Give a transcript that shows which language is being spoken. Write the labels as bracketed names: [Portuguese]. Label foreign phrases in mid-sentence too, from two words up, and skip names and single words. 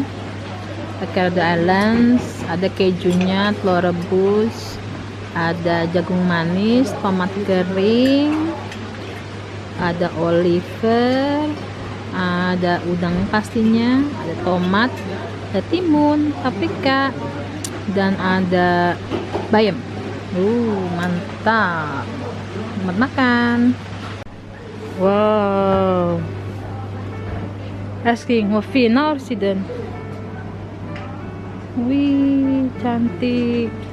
[Indonesian] Pakai ada islands, ada kejunya, telur rebus, ada jagung manis, tomat kering, ada oliver, ada udang pastinya, ada tomat, ada timun, paprika, dan ada bayam. Mantap. Selamat makan. [Swedish] Wow. Asking vad fina årstiden. [Indonesian] Wih, cantik.